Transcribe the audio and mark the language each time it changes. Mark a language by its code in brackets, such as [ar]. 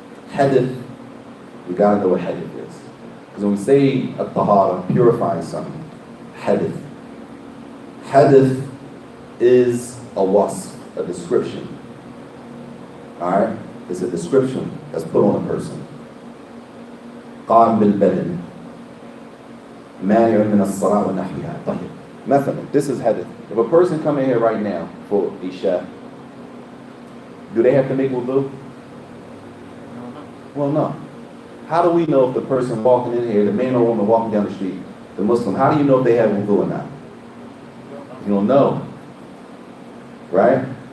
[en] Hadith, we gotta know what hadith is. Because when we say at-Tahara, purifying something, hadith. Hadith is a wasf, a description. Alright? It's a description that's put on a person. [ar] قام بالبدن مانع من الصلاة ونحوها. طيب. [en] مثلا, this is hadith. If a person come in here right now for Isha, do they have to make wudu? Well, no. How do we know if the person walking in here, the man or woman walking down the street, the Muslim, how do you know if they have wudu or not? You don't know. Right?